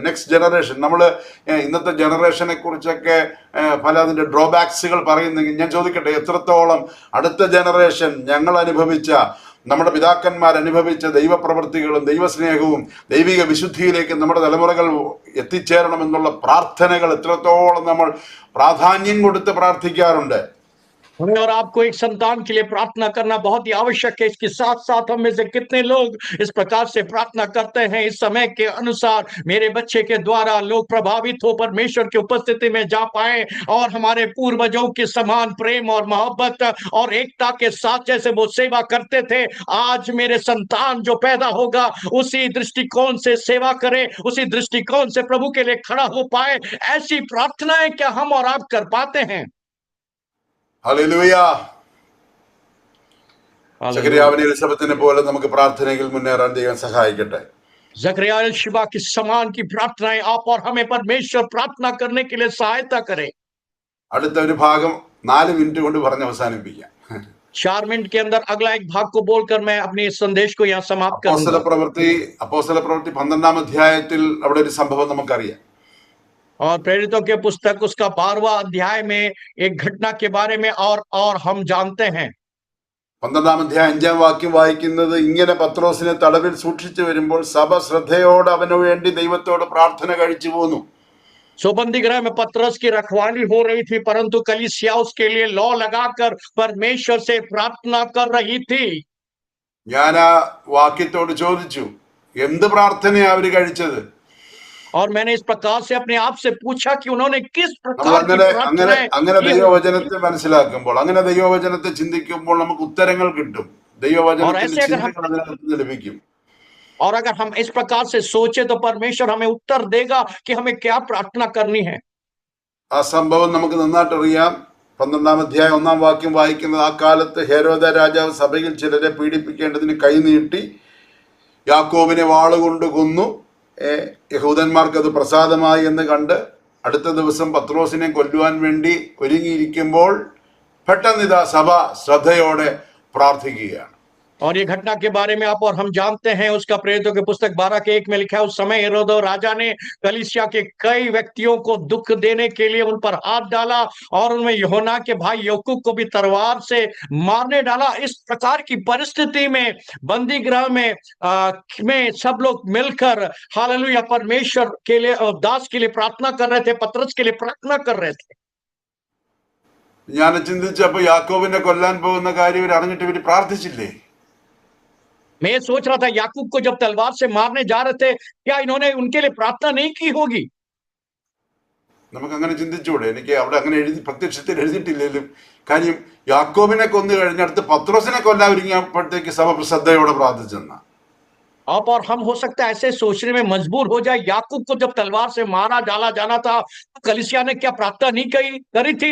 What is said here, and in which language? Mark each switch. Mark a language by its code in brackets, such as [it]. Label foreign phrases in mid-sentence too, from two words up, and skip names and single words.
[en] next generation, [ml] നമ്മൾ ഇന്നത്തെ ജനറേഷനെ കുറിച്ചൊക്കെ പല അതിൻ്റെ ഡ്രോബാക്സുകൾ പറയുന്നെങ്കിൽ ഞാൻ ചോദിക്കട്ടെ, എത്രത്തോളം അടുത്ത ജനറേഷൻ ഞങ്ങൾ അനുഭവിച്ച, നമ്മുടെ പിതാക്കന്മാർ അനുഭവിച്ച ദൈവപ്രവൃത്തികളും ദൈവസ്നേഹവും ദൈവിക വിശുദ്ധിയിലേക്ക് നമ്മുടെ തലമുറകൾ എത്തിച്ചേരണമെന്നുള്ള പ്രാർത്ഥനകൾ എത്രത്തോളം നമ്മൾ പ്രാധാന്യം കൊടുത്ത് പ്രാർത്ഥിക്കാറുണ്ട്. [hi] हमें और आपको एक संतान के लिए प्रार्थना करना बहुत ही आवश्यक है। इसके साथ साथ हम में से कितने लोग इस प्रकार से प्रार्थना करते हैं, इस समय के अनुसार मेरे बच्चे के द्वारा लोग प्रभावित हो, परमेश्वर की उपस्थिति में जा पाए और हमारे पूर्वजों के समान प्रेम और मोहब्बत और एकता के साथ जैसे वो सेवा करते थे, आज मेरे संतान जो पैदा होगा उसी दृष्टिकोण से सेवा करे, उसी दृष्टिकोण से प्रभु के लिए खड़ा हो पाए। ऐसी प्रार्थनाएं क्या हम और आप कर पाते हैं? [ml] ഹല്ലേലൂയ. സക്കറിയാവിനെ എലിസബത്തിനെ പോലെ നമുക്ക് പ്രാർത്ഥനയിൽ മുന്നേറാൻ ദൈവം സഹായിക്കട്ടെ. [hi] जकरिया एलीशिबा के समान की प्रार्थनाएं आप और हमें परमेश्वर प्रार्थना करने के लिए सहायता करे। [ml] അടുത്ത ഒരു ഭാഗം 4 മിനിറ്റ് കൊണ്ട് പറഞ്ഞ് അവസാനിപ്പിക്കാം. [hi] 4 मिनट के अंदर अगला एक भाग को बोलकर मैं अपने इस संदेश को यहाँ समाप्त करूंगा। [ml] അപ്പോസ്തല പ്രവൃത്തി 12-ാം അധ്യായത്തിൽ അവിടെ ഒരു സംഭവം നമുക്കറിയാം. [hi] और प्रेरितों के पुस्तक उसका 12वां अध्याय में एक घटना के बारे में और हम जानते हैं। [ml] 12-ാം അധ്യായം 5-ാം വാക്യം വായിക്കുന്നത് ഇങ്ങനെ: പത്രോസിനെ തടവിൽ സൂക്ഷിച്ചു വരുമ്പോൾ സഭ ശ്രദ്ധയോടെ അവനു വേണ്ടി ദൈവത്തോട് പ്രാർത്ഥന കഴിച്ചു പോന്നു. [hi] सो बंदी गृह में पतरस की रखवाली हो रही थी, परंतु कलीसिया उसके लिए लॉ लगाकर परमेश्वर से प्रार्थना कर रही थी। [ml] ഞാൻ ആ വാക്യത്തോട് ചോദിച്ചു, എന്ത് പ്രാർത്ഥനയാ അവര് കഴിച്ചത്? [hi] और मैंने इस प्रकार से अपने आप से पूछा कि उन्होंने किस [ml] നമ്മൾ [hi] प्रकार की [ml] അങ്ങനെ [hi] प्रार्थनाएं [ml] ദൈവവചനത്തെ മനസ്സിലാക്കുമ്പോൾ, അങ്ങനെ ദൈവവചനത്തെ ചിന്തിക്കുമ്പോൾ നമുക്ക് ഉത്തരങ്ങൾ കിട്ടും. ദൈവവചനത്തിന്റെ ചിന്തകൾ അതിനകത്ത് ലഭിക്കും. [hi] और अगर हम इस प्रकार से सोचे तो परमेश्वर हमें उत्तर देगा कि हमें क्या प्रार्थना करनी है। [ml] ആ സംഭവം നമുക്ക് നന്നായിട്ട് അറിയാം. 12-ാം അധ്യായം 1-ാം വാക്യം വായിക്കുന്നത്: ആ കാലത്ത് ഹെരോദ രാജാവ് സഭയിൽ ചിലരെ പീഡിപ്പിക്കേണ്ടതിന് കൈനീട്ടി യാക്കോബിനെ വാളുകൊണ്ട് കൊന്നു. യഹൂദന്മാർക്ക് അത് പ്രസാദമായി എന്ന് കണ്ട് അടുത്ത ദിവസം പത്രോസിനെ കൊല്ലുവാൻ വേണ്ടി ഒരുങ്ങിയിരിക്കുമ്പോൾ പെട്ടെന്ന് ഇതാ സഭ ശ്രദ്ധയോടെ പ്രാർത്ഥിക്കുകയാണ്. [hi] और ये घटना के बारे में आप और हम जानते हैं, उसका प्रेरितों के पुस्तक 12:1 में लिखा है, उस समय हेरोद राजा ने कलीसिया के कई व्यक्तियों को दुख देने के लिए उन पर हाथ डाला और उनमें यूहन्ना के भाई याकूब को भी तलवार से मारने डाला। इस प्रकार की परिस्थिति में बंदी गृह में सब लोग मिलकर हालेलुया परमेश्वर के लिए और दास के लिए प्रार्थना कर रहे थे, पतरस के लिए प्रार्थना कर रहे थे। [ml] ഞാൻ ചിന്തിച്ചപ്പോ യാക്കോബിനെ കൊല്ലാൻ പോകുന്ന കാര്യം ഇവർ അറിഞ്ഞിട്ട് ഇവർ പ്രാർത്ഥിച്ചില്ലേ? [hi] मैं ये सोच रहा था, याकूब को जब तलवार से मारने जा रहे थे, क्या इन्होंने उनके लिए प्रार्थना नहीं की होगी? [ml] നമുക്ക് അങ്ങനെ ചിന്തിച്ചൂടെ? എനിക്ക് അവിടെ അങ്ങനെ പ്രത്യക്ഷത്തിൽ എഴുതിയിട്ടില്ലെങ്കിലും കാര്യം യാക്കോബിനെ കൊന്നു കഴിഞ്ഞടുത്ത് പത്രോസിനെ കൊല്ലാൻ ഒരുങ്ങിയപ്പോഴത്തേക്ക് സഭ ശ്രദ്ധയോടെ പ്രാർത്ഥിച്ചെന്ന. [hi] आप और हम हो सकता है ऐसे सोचने में मजबूर हो जाए, याकूब को जब तलवार से मारा डाला जाना था तो कलीसिया ने क्या प्रार्थना नहीं करी थी?